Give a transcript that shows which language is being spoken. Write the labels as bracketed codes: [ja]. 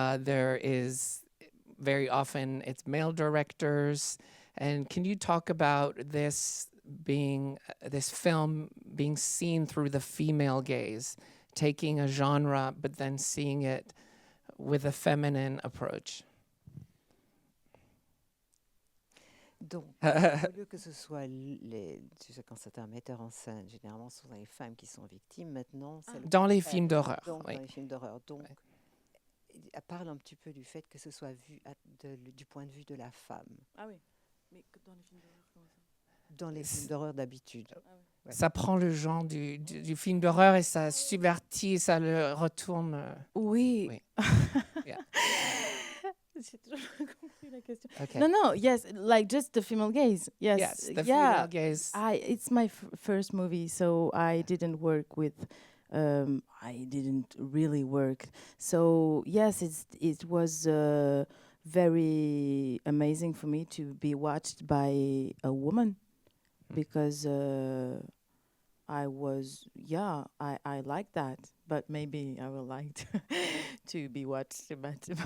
[en] There is very often it's male directors. And can you talk about this film being seen through the female gaze, taking a genre but then seeing it with a feminine approach? [fr] Donc, au lieu que ce soit tu sais, quand c'est un metteur en scène, généralement ce sont les femmes qui sont victimes. Maintenant, dans les films d'horreur. Dans les films d'horreur. Donc, parle un petit peu du fait que ce soit vu du point de vue de la femme. Ah oui, mais dans les films d'horreur, comment ça? Dans les films d'horreur d'habitude. Ah oui. Ça prend le genre du film d'horreur et ça subvertit, ça le retourne. Oui. [en] Yeah. [fr] J'ai toujours pas compris la question. [en] Okay. No, yes, like just the female gaze. Yes, Yes, the yeah. female gaze. It's my first movie, so I didn't work with. I didn't really work. So yes, it was very amazing for me to be watched by a woman, because I like that, but maybe I would like to be watched by.